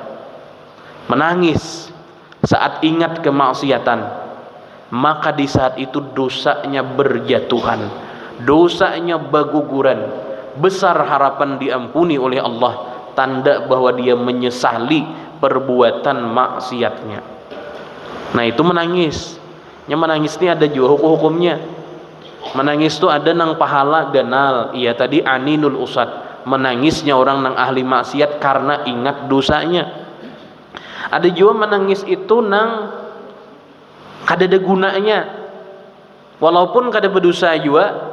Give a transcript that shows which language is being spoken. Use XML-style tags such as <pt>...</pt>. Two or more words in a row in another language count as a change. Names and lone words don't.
<id>Menangis saat ingat kemaksiatan, maka di saat itu dosanya berjatuhan, dosanya berguguran, besar harapan diampuni oleh Allah, tanda bahwa dia menyesali perbuatan maksiatnya. Nah, itu menangis. Yang menangis ini ada juga hukum-hukumnya.</id> <bjn>Menangis itu ada nang pahala ganal. Iya tadi</bjn> <ar>aninul usad,</ar> <bjn>menangisnya orang nang ahli maksiat karena ingat dosanya. Ada juga menangis itu nang kada ada gunanya, walaupun kada berdosa juga.</bjn>